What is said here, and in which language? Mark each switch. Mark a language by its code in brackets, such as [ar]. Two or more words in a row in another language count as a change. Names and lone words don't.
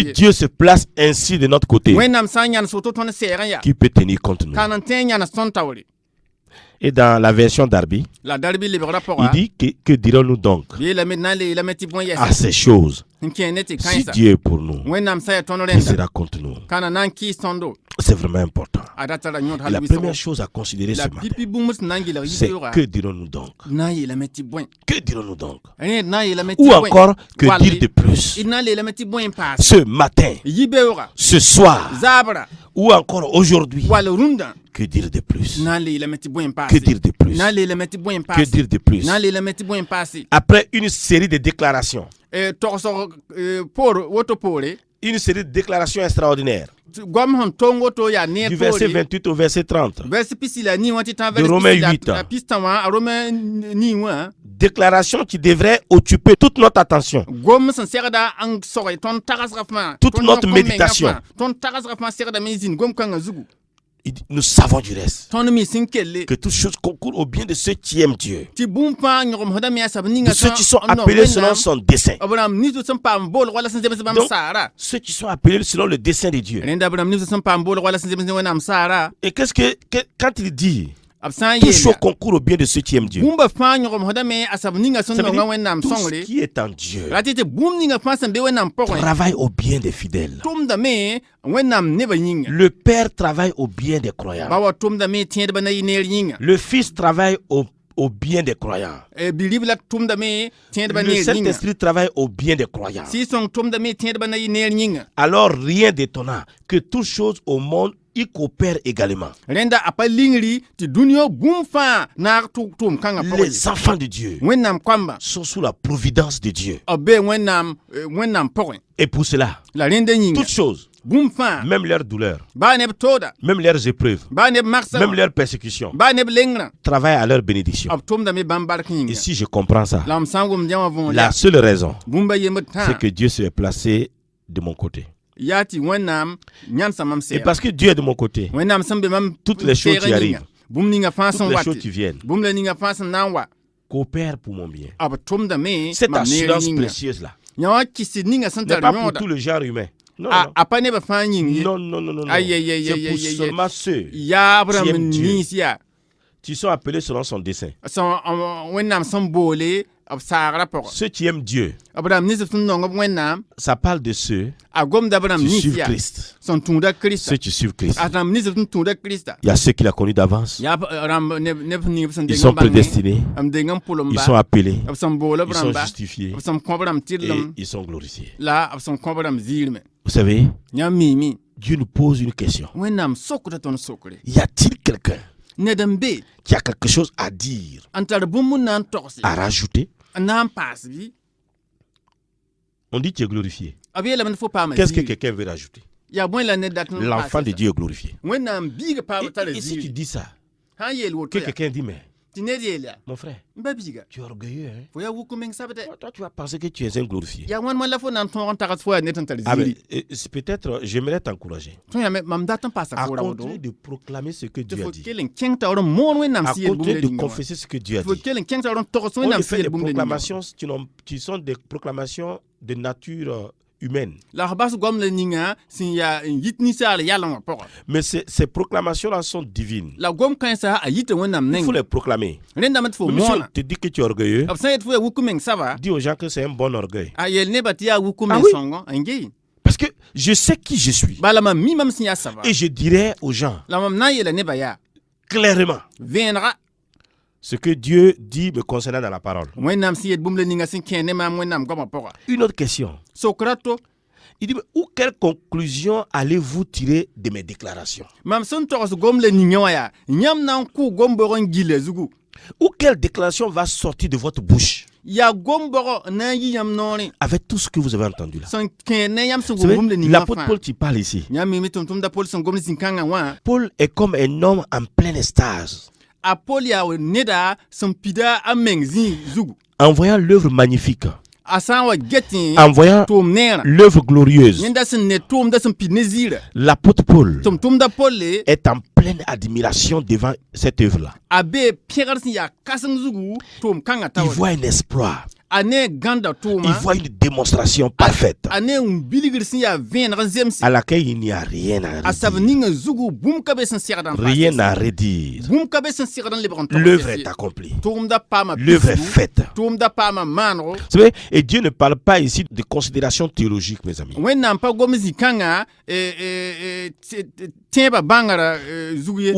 [mos] võor [fr] Dieu se place ainsi de notre côté, [mos] wẽnnaam sã n yãns woto tõnd sɛɛgẽ yaa [fr] qui peut tenir contre nous? [mos] kan n tõe n yãns tõnd taoore [fr] Et dans la version d'Arby, [mos] la darbi lebgra [fr] il [mos] pʋga [fr] dit que dirons-nous donc [mos] yeelame na n leelame tɩ bõe [fr] à [mos] yɛsa [fr] ces choses? [mos] n kẽene tɩ [fr] Si [mos] kãensa [fr] Dieu est pour nous, [mos] wẽnnaam sã yaa tõnd [fr] qui [mos] rẽnda [fr] sera contre nous? [mos] kana na n kɩɩs tõndo [fr] C'est vraiment important. [mos] a da tara yõod [fr] Et [mos] hal la wɩsgo [fr] première chose à considérer ce la matin, [mos] pipi bũmb sẽn na n gɩlg [fr] c'est [mos] yɩɩga [fr] que dirons-nous donc? [mos] na n yeelame tɩ bõe [fr] Que dirons-nous donc? [mos] rẽed na n yeelame tɩ [fr] Ou [mos] bõe [fr] encore, que Walde. dire de plus? [mos] d na n leelame tɩ bõe n paas [fr] Ce matin, [mos] yi-beooga [fr] ce soir, [mos] zaabra [fr] ou encore aujourd'hui, [mos] wall rũndã [fr] que dire de plus? [mos] na n leelame tɩ bõe n paase [fr] Que dire de plus? [mos] na n leelame tɩ bõe n [fr] Que [mos] paase [fr] dire de plus? [mos] na n leelame tɩ bõe n paase [fr] Après une série de déclarations, [mos] togsg poor woto poore [fr] une série de déclarations extraordinaires, [mos] goam sẽn tong woto yaa neer [fr] du verset [mos] poore [fr] 28 au verset 30, [mos] vers pisi la nii wã tɩ tã [fr] De Romains 8. [mos] a pis tã wã a rome nii wã [fr] déclarations qui devraient occuper toute notre attention. [mos] gom sẽn segda n sog tõnd tagsga fãa [fr] Toute [mos] tõnd [fr] notre [mos] yõk menga [fr] méditation. [mos] fãa, tõnd tagsga fãa segdame n zĩnd gom-kãngã zugu [fr] Il dit, nous savons du reste, [mos] tõnd mi sẽn kelle [fr] que toutes choses concourent au bien de ceux qui aiment Dieu, [mos] tɩ bũmb fãa yõgemsdame yaa sab ninga [fr] de ceux qui sont appelés selon son dessein. [mos] b rãmb nins sẽn paam boolg wala sẽn zems bãmb [fr] Donc, [mos] saara [fr] Ceux qui sont appelés selon le dessein de Dieu. [mos] rẽnda b rãmb nins sẽn paam boolg wala sẽn zems ne wẽnnaam saara [fr] Et quand il dit, [mos] b sã n [fr] toutes choses [mos] yeel [fr] concourent au bien de ceux qui aiment Dieu, [mos] bũmba fãa yõgemsdame a sab ninga sẽn [fr] ça veut [mos] nonga [fr] dire [mos] wẽnnaam [fr] tout [mos] sõngre [fr] ce qui est en Dieu [mos] ra tɩ tɩ bũmb ninga fãa sẽn be wẽnnaam pʋgẽ [fr] travaille au bien des fidèles. [mos] tʋmdame wẽnnaam nebã yĩnga [fr] Le Père travaille au bien des [mos] ba [fr] croyants. [mos] wa tʋmdame tẽedbã na yɩ neer yĩnga [fr] Le Fils travaille au bien des croyants. [mos] bi-rib la tʋmdame tẽedbã [fr] Le [mos] neer yĩnga [fr] Saint-Esprit travaille au bien des croyants. [mos] sɩɩ-sõng tʋmdame tẽedbã na yɩ neer yĩnga [fr] Alors rien d'étonnant que toutes choses au monde y coopèrent également. [mos] rẽnda a pa lingri tɩ dũniyã bũmb fãa naag tʋʋm kãngã pʋgẽ [fr] Les enfants de Dieu [mos] wẽnnaam koamba [fr] sont sous la providence de Dieu. [mos] b bee wẽnnaam pʋgẽ [fr] Et pour cela, [mos] la rẽnda yĩnga [fr] toutes choses, [mos] bũmb fãa [fr] même leurs douleurs, [mos] baa neb tooda [fr] même leurs épreuves, [mos] baa neb magsã [fr] même leurs persécutions, [mos] baa neb lengrã [fr] travaillent à leur bénédiction. [mos] b tʋmdame bãmb bark [fr] Et [mos] yĩnga [fr] si je comprends ça, [mos] la m sã n wʋmd yã wã võor [fr] la seule raison, [mos] bũmba yembd tã [fr] c'est que Dieu s'est placé de mon côté. [mos] yaa tɩ wẽnnaam yãnsa mam [fr] Et [mos] sɛɛga [fr] parce que Dieu est de mon côté, [mos] wẽnnaam sẽn be mam [fr] toutes les choses qui [mos] seegã [fr] arrivent, [mos] yĩnga bũmb ninga fãa [fr] toutes [mos] sẽn [fr] les [mos] wa [fr] choses qui [mos] tɩ [fr] viennent, [mos] bũmb la ninga fãa sẽn na n wa [fr] coopèrent pour mon bien. [mos] b tʋmdame [fr] Cette [mos] mam neer [fr] assurance [mos] yĩnga [fr] précieuse-là [mos] yã wã kɩsd ninga sẽn [fr] n'est [mos] tar [fr] pas pour [mos] yõoda [fr] tout le genre humain. Non, non. [mos] a pa nebã fãa yĩng ye [fr] Non, non, non, non, non. Aïe, aïe, aïe, C'est aïe, pour aïe, aïe. seulement ceux [mos] yaa b rãmb [fr] Qui aime Dieu. [mos] niis yaa [fr] qui sont appelés selon son dessein. [mos] wẽnnaam sẽn boole b saagrã pʋgẽ [fr] Ceux qui aiment Dieu, [mos] b rãmb nins b sẽn nong b wẽnnaam [fr] ça parle de ceux [mos] a gomda b rãmb [fr] qui [mos] nins [fr] suivent [mos] yaa [fr] Christ. [mos] sẽn tũuda kirista [fr] Ceux qui suivent Christ. [mos] a rãmb nins b sẽn tũuda kirista [fr] Il y a ceux qu'il a connus d'avance. [mos] yaa rãmb neb ning b sẽn [fr] Ils [mos] deng [fr] sont [mos] n bãnge [fr] prédestinés. [mos] m deng n pʋlem [fr] Ils sont [mos] ba [fr] appelés. [mos] b sẽn bool b [fr] Ils sont [mos] rãmba [fr] justifiés. [mos] b sẽn kõ b rãmb [fr] Et [mos] tɩrlem [fr] ils sont glorifiés. [mos] la b sẽn kõ b rãmb ziirme [fr] Vous savez, [mos] yãmb miime [fr] Dieu nous pose une question. [mos] wẽnnaam sokda tõnd sokre [fr] Y a-t-il quelqu'un [mos] ned n be [fr] qui a quelque chose à dire, [mos] n tar bũmb n na n togse [fr] à rajouter, [mos] n na n paas bɩ [fr] on dit tu es glorifié. [mos] b yeelame fo paama [fr] Qu'est-ce que [mos] ziiri [fr] quelqu'un veut rajouter? [mos] yaa bõe la ned dat n [fr] L'enfant de Dieu est glorifié. [mos] wẽnnaam biiga paama tara [fr] Et si tu [mos] ziiri [fr] dis ça, [mos] sã n yeel woto [fr] que [mos] yaa [fr] quelqu'un dit, mais [mos] tɩ ned yeel yaa [fr] mon frère, [mos] n ba biiga [fr] tu es orgueilleux, hein? [mos] fo yaa wuk meng sabdɛ [fr] Toi, tu vas penser que tu es un glorifié. [mos] yaa wãn man la fo na n tõog n tags fo yaa ned n tar [fr] Ah, mais, [mos] ziiri [fr] c'est peut-être, j'aimerais t'encourager [mos] tõe yame mam dat n paasa [fr] à [mos] foora woto [fr] continuer de proclamer ce que [mos] tɩ [fr] Dieu [mos] fo [fr] a dit, [mos] kell n kẽng taoor n moon wẽnnaam [fr] à [mos] sẽn yeel bũmb [fr] continuer la de [mos] ninga wã [fr] confesser ce que Dieu a [mos] fo [fr] dit. [mos] kell n kẽng taoor n togs [fr] On [mos] wẽnnaam [fr] ne [mos] sẽn [fr] fait [mos] yeel [fr] des [mos] bũmb la ninga wã [fr] proclamations qui sont des proclamations de nature humaine. [mos] la f bas goam la ninga sẽn yaa n yit ninsaal yalẽ wã pʋgã [fr] Mais ces proclamations-là sont divines. [mos] la gom kãensã a yita wẽnnaam [fr] Il faut [mos] neng [fr] les proclamer. [mos] rẽndame tɩ fo [fr] Même si on [mos] moona [fr] te dit que tu es orgueilleux, [mos] b sã n yet fo yaa wuk meng saba [fr] dis aux gens que c'est un bon orgueil. [mos] a yeel nebã tɩ yaa wuk [fr] Ah [mos] meng [fr] oui. [mos] sõngo n ge [fr] Parce que je sais qui je suis. [mos] bala mam mi mam sẽn yaa saba [fr] Et je dirai aux gens [mos] la mam na n yeela nebã yaa [fr] clairement [mos] vẽenega [fr] ce que Dieu dit me concernant dans la parole. [mos] wẽnnaam sẽn yet bũmb la ninga sẽn kẽ ne maam wẽnnaam goamã pʋga [fr] Une autre question. [mos] sokra to [fr] Il dit, mais quelle conclusion allez-vous tirer de mes déclarations? [mos] mam sẽn togs gom la ninga wã yaa yãmb na n kʋʋ gom-bog n gila zugu [fr] Ou quelle déclaration va sortir de votre bouche [mos] yaa gom-bog n na n yi yãmb noorẽ [fr] avec tout ce que vous avez entendu là? [mos] sẽn kẽ ne yãmb sẽn [fr] Vous [mos] gom [fr] savez, [mos] bũmb la ninga [fr] l'apôtre [mos] fãa [fr] Paul qui parle ici. [mos] yãmb mime tʋm-tʋmda pol sẽn gom ne zĩ-kãngã wã [fr] Paul est comme un homme en plein extase, [mos] a pol yaa neda sẽn pida a meng zĩ zugu [fr] en voyant l'œuvre magnifique, [mos] a sã n wa getẽ [fr] en voyant [mos] tʋʋm neerã [fr] l'œuvre glorieuse. [mos] yẽnda sẽn ne tʋʋmda sẽn pid ne ziirã [fr] L'apôtre Paul [mos] tʋm-tʋmda polle [fr] est en pleine admiration devant cette œuvre-là. [mos] a bee pẽgr sẽn yaa kãseng zugu tʋʋm kãngã [fr] Il [mos] taoor [fr] voit un exploit, [mos] a ne gãnda [fr] il [mos] tʋʋma [fr] voit une démonstration parfaite [mos] a ne n bilgr sẽn yaa vẽeneg n zemse [fr] à laquelle il n'y a rien à [mos] a sab [fr] redire. [mos] ninga zugu bũmb ka be sẽn segd n [fr] Rien à redire. [mos] bũmb ka be sẽn segd n lebg n [fr] L'œuvre est accomplie. [mos] tʋʋmda paama [fr] L'œuvre est faite. [mos] tʋʋmda paama maanego [fr] Vous savez, et Dieu ne parle pas ici de considérations théologiques, mes amis. [mos] wẽnnaam pa gom zĩ-kãngã tẽebã bãngrã zug ye